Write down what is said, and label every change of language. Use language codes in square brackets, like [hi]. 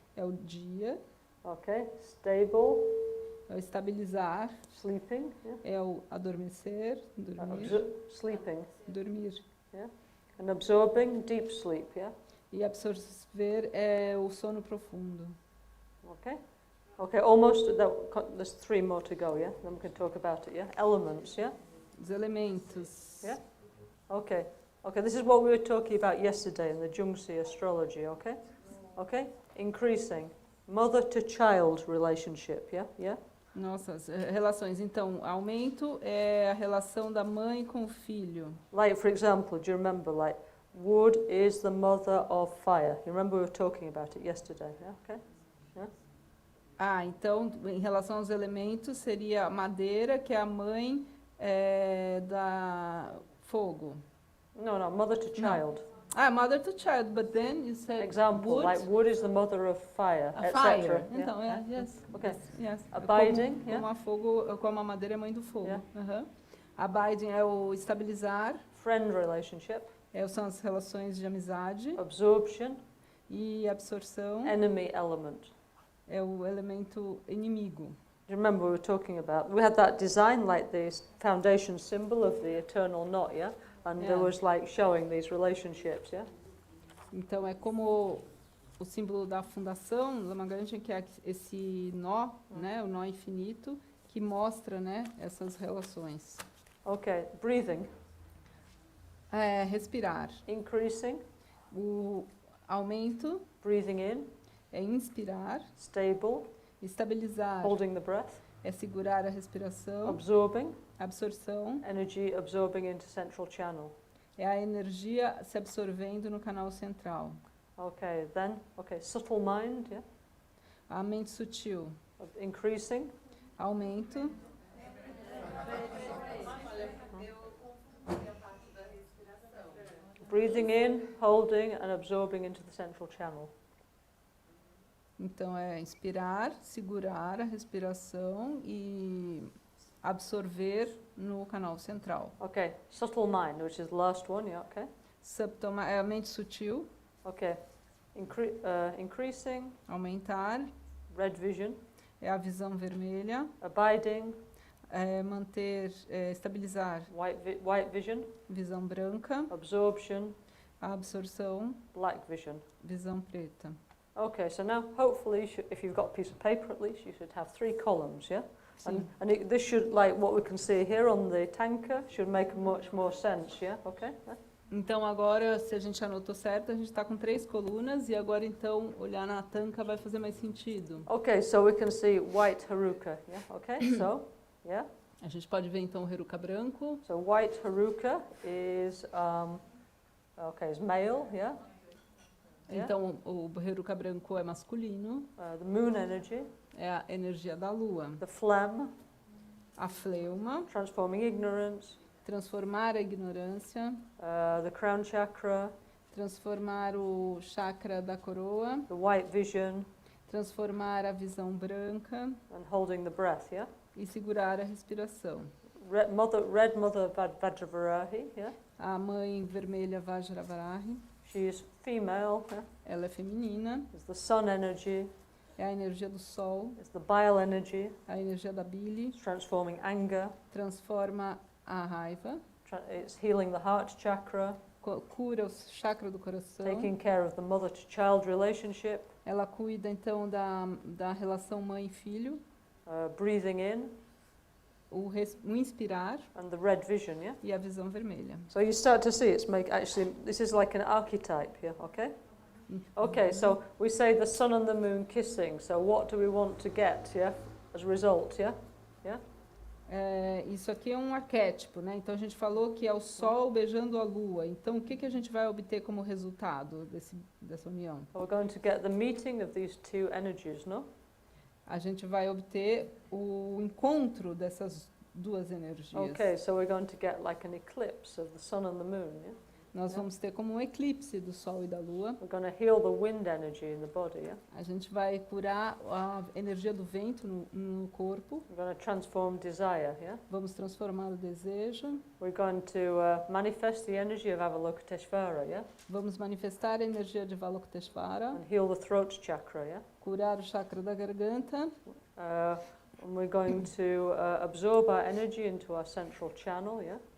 [pt] É o dia. [en] Okay. Stable. [pt] É o estabilizar. [en] Sleeping. Yeah. [pt] É o adormecer, dormir. [en] Sleeping. [pt] Dormir. [en] Yeah. And absorbing, deep sleep, yeah? [pt] E absorver é o sono profundo. [en] Okay. Okay, almost, there's 3 more to go, yeah? Then we can talk about it, yeah? Elements, yeah? Os elementos. Yeah? Okay. Okay, this is what we were talking about yesterday in the Jungsi astrology, okay? Okay? Increasing. Mother to child relationship, yeah? Yeah? [pt] Nossas relações. Então, aumento é a relação da mãe com o filho. [en] Like, for example, do you remember, like, wood is the mother of fire? You remember we were talking about it yesterday, yeah? Okay? Yeah? [pt] Então, em relação aos elementos, seria a madeira, que é a mãe da fogo. [en] No, mother to child. Mother to child, but then you said Example, wood. like wood is the mother of fire, A etc. fire. Yeah? [pt] Então, [en] yes. Okay. Yes. Abiding, [pt] Como a fogo, como a madeira é mãe do fogo. [en] Yeah. [pt] Abiding é o estabilizar. [en] Friend relationship. [pt] São as relações de amizade. [en] Absorption. [pt] E absorção [en] Enemy element. [pt] é o elemento inimigo. [en] Do you remember we were talking about, we had that design like the foundation symbol of the eternal knot, yeah? And there was like showing these relationships, yeah? [pt] Então é como o símbolo da fundação, Lamagrande, que é esse nó, né, o nó infinito, que mostra, né, essas relações. [en] Okay, breathing. [pt] Respirar. [en] Increasing. [pt] O aumento [en] Breathing in. [pt] é inspirar. [en] Stable. [pt] Estabilizar [en] Holding the breath. [pt] é segurar a respiração, [en] absorbing, [pt] absorção, [en] energy absorbing into central channel. [pt] é a energia se absorvendo no canal central. [en] Okay, then, okay, subtle mind, yeah, [pt] A mente sutil, [en] increasing, [pt] aumento, [en] breathing in, holding and absorbing into the central channel. [pt] então é inspirar, segurar a respiração e absorver no canal central. [en] Okay, subtle mind, which is the last one, yeah, okay. [pt] É a mente sutil, [en] Okay, increasing, [pt] aumentar, [en] red vision, [pt] é a visão vermelha, [en] abiding, [pt] é manter, estabilizar, [en] white vision, [pt] visão branca, [en] absorption, [pt] a absorção, [en] black vision. [pt] visão preta. [en] Okay, so now hopefully, if you've got a piece of paper at least, you should have 3 columns, yeah? [pt] Sim. [en] This should, like what we can see here on the tanker, should make much more sense, yeah? Okay? [pt] Então agora, se a gente anotou certo, a gente está com 3 colunas e agora então olhar na tanca vai fazer mais sentido. [en] Okay, so we can see white Haruka, yeah? Okay, so, yeah? [pt] A gente pode ver então o Heruka branco. [en] So white Haruka is, is male, yeah? Yeah. [pt] Então o Heruka branco é masculino, [en] The moon energy, [pt] é a energia da lua. [en] the phlegm, [pt] A fleuma, [en] transforming ignorance, [pt] transformar a ignorância, [en] the crown chakra, [pt] transformar o chakra da coroa, [en] the white vision, [pt] transformar a visão branca [en] and holding the breath, yeah? [pt] e segurar a respiração. [en] Red mother Vajravarahi, yeah? [pt] A mãe vermelha Vajravarahi, [en] She is female, yeah? [pt] ela é feminina, [en] Is the sun energy, [pt] é a energia do sol, [en] is the bile energy, [pt] a energia da bile, [en] it's transforming anger, [pt] transforma a raiva, [en] it's healing the heart chakra, [pt] cura o chakra do coração. [en] taking care of the mother to child relationship, [pt] Ela cuida então da relação mãe e filho, [en] breathing in, [pt] o inspirar [en] and the red vision, yeah? [pt] e a visão vermelha. [en] So you start to see actually, this is like an archetype here, okay? Okay, so we say the sun and the moon kissing, so what do we want to get, yeah? As a result, yeah? [pt] Isso aqui é um arquétipo, né? Então a gente falou que é o Sol beijando a Lua. Então o que a gente vai obter como resultado dessa união? [en] So we're going to get the meeting of these 2 energies, no? [pt] A gente vai obter o encontro dessas 2 energias. [en] Okay, so we're going to get like an eclipse of the sun and the moon, yeah? [pt] Nós vamos ter como um eclipse do Sol e da Lua. [en] We're going to heal the wind energy in the body, yeah? [pt] A gente vai curar a energia do vento no corpo. [en] We're going to transform desire, yeah? [pt] Vamos transformar o desejo. [en] We're going to manifest the energy of Avalokiteshvara, yeah? [pt] Vamos manifestar a energia de Avalokiteshvara. [en] And heal the throat chakra, yeah? [pt] Curar o chakra da garganta. [en] And we're going to absorb our energy into our central channel, yeah?